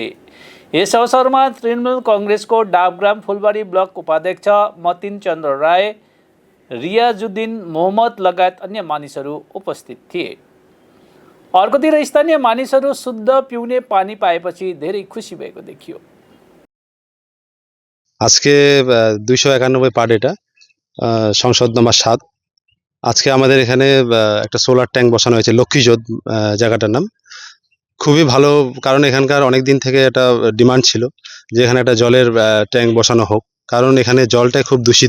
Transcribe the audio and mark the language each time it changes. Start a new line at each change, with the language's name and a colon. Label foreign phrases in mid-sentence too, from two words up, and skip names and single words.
Nepali: यस अवसरमा तृणमूल कांग्रेसको डाबग्राम फुलबारी ब्लक उपाध्यक्ष मतिन चन्द्र राय, रियाजुद्दिन मोहम्मद लगायत अन्य मानिसहरू उपस्थित थिए। अर्कोतिर स्थानीय मानिसहरू शुद्ध पिउने पानी पाएपछि धेरै खुसी भएको देखियो।
Bangla: আজকে 291 পার্ট এটা সংসদ নম্বর 7। আজকে আমাদের এখানে একটা
English: solar tank
Bangla: বসানো হয়েছে লক্ষ্মীজোত জায়গাটার নাম। খুবই ভালো, কারণ এখানকার অনেক দিন থেকে একটা ডিমান্ড ছিল যে এখানে একটা জলের ট্যাঙ্ক বসানো হোক, কারণ এখানে জলটা খুব দূষিত।